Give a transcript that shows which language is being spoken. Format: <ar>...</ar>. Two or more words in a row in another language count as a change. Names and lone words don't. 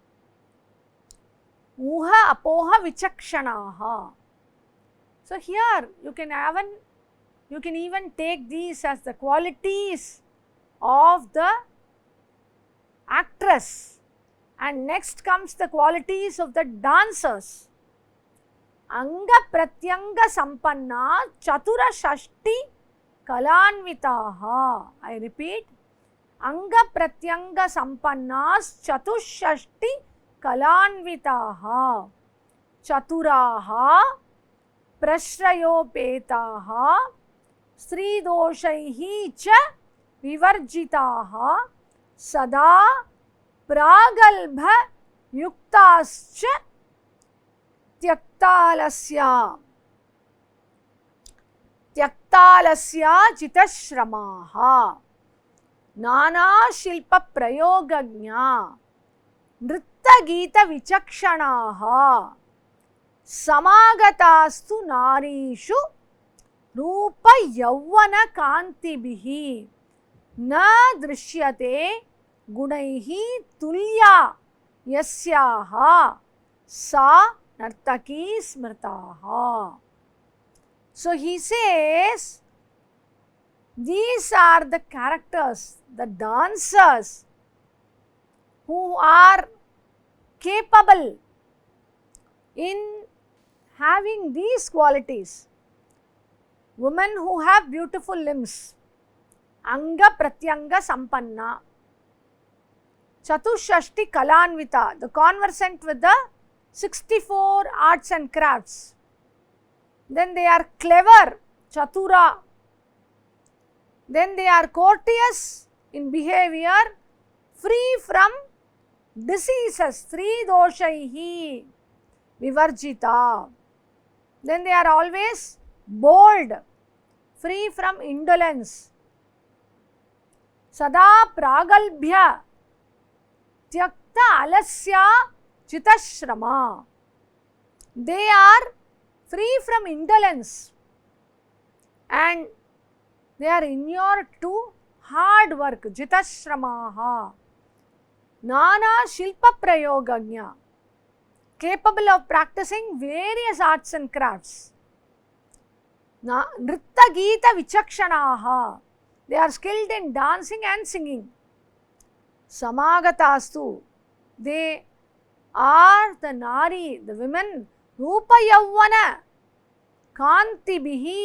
<sa>ऊह अपोह विचक्षणाः.</sa> <en>So here you can even take these as the qualities of the actress, and next comes the qualities of the dancers.</en> <sa>अङ्ग प्रत्यङ्ग सम्पन्ना चतुर षष्टि कलान्विताः.</sa> <en>I repeat,</en> <sa>अङ्ग प्रत्यङ्ग सम्पन्नाः चतुःषष्टि कलान्विताः. चतुराः प्रश्रयोपेताः श्रीदोषैः च विवर्जिताः सदा प्रगल्भ युक्ताश्च त्यक्तालस्य. त्यक्तालस्या चितश्रमाः नानाशिल्पप्रयोगज्ञा नृत्तगीतविचक्षणाः समागतास्तु नारीषु रूपयौवनकान्तिभिः न दृश्यते गुणैः तुल्या यस्याः सा नर्तकी स्मृताः.</sa> <en>So he says, these are the characters, the dancers who are capable in having these qualities. Women who have beautiful limbs,</en> <sa>अङ्ग प्रत्यङ्ग सम्पन्ना, चतुःषष्टि कलान्विता,</sa> <en>the conversant with the 64 arts and crafts. Then they are clever, chatura. Then they are courteous in behavior, free from diseases, three</en> <sa>दोषैः विवर्जिता.</sa> <en>Then they are always bold, free from indolence.</en> <sa>सदा प्रगल्भ्य त्यक्त आलस्य चितश्रम.</sa> <en>They are free from indolence and they are inured to hard work.</en> <sa>जितश्रमाः नाना शिल्प प्रयोगन्य,</sa> <en>capable of practicing various arts and crafts.</en> <sa>नृत्त गीत विचक्षणाः,</sa> <en>they are skilled in dancing and singing. Samagatastu, they are the nari, the women,</en> <sa>रूप यव्वन कान्तिभिः.</sa>